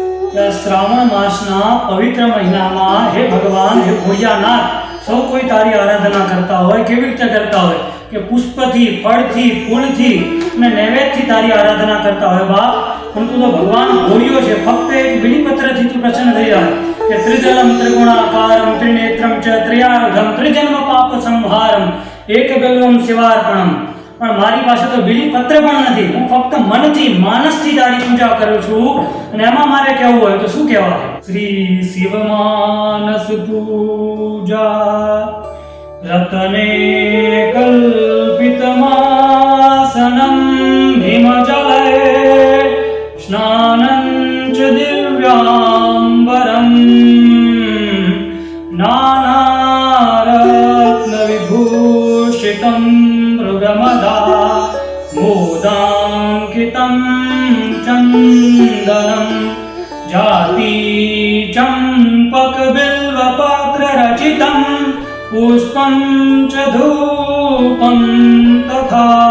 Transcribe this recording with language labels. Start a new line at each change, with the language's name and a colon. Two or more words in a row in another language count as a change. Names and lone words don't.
Gujarati: શ્રાવણ માસના પવિત્ર મહિના મેં હે ભગવાન હે ભોળિયાનાથ સૌ કોઈ તારી આરાધના કરતા હો કેવી રીતે કરતા હો કે પુષ્પ થી ફળ થી ફૂલ થી ને નૈવેદ્ય થી તારી આરાધના કરતા હો બાપ પરંતુ તો ભગવાન ભોળિયો છે ફક્ત એક બીલીપત્ર થી તું પ્રસન્ન થઈ જાય કે
Sanskrit: त्रिदलम त्रिगुणाकारम त्रिनेत्रम च त्रियार्धम त्रिजन्म पाप संहारम एक बिल्वम शिवार्पणम
Gujarati: પણ મારી પાસે તો બીલીપત્ર પણ નથી હું ફક્ત મનથી માનસથી તારી પૂજા કરું છું અને એમાં મારે કહેવું હોય તો શું કહેવાય શ્રી શિવ માનસ પૂજા રતને
Sanskrit: કલ્પિતમાસનમ ભીમજલે સ્નાનં ચ દિવ્યાંબરમ નાનારત્ન વિભૂષિતમ मृगमदा मोदांकितं चन्दनं जाति चंपक बिल्वपत्र रचितं पुष्पं च धूपं तथा